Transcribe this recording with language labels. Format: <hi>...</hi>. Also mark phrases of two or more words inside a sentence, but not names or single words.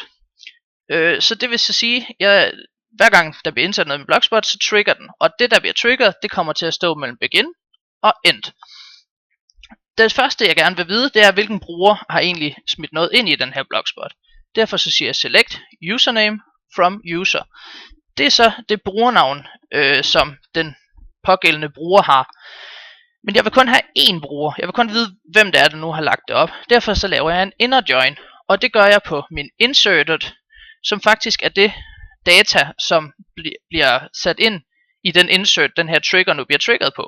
<da>Så det vil så sige, hver gang der bliver indsat noget i min blogspot, så trigger den. Og det der bliver trigget, det kommer til at stå mellem begin og end. Det første jeg gerne vil vide, det er hvilken bruger har egentlig smidt noget ind i den her blogspot. Derfor så siger jeg</da> <en>select username from user.</en> <da>Det er så det brugernavn, som den pågældende bruger har. Men jeg vil kun have én bruger. Jeg vil kun vide, hvem det er, der nu har lagt det op. Derfor så laver jeg en</da> <en>inner join,</en> <da>og det gør jeg på min inserted, som faktisk er det data, som bliver sat ind i den insert, den her trigger nu bliver triggeret på.</da>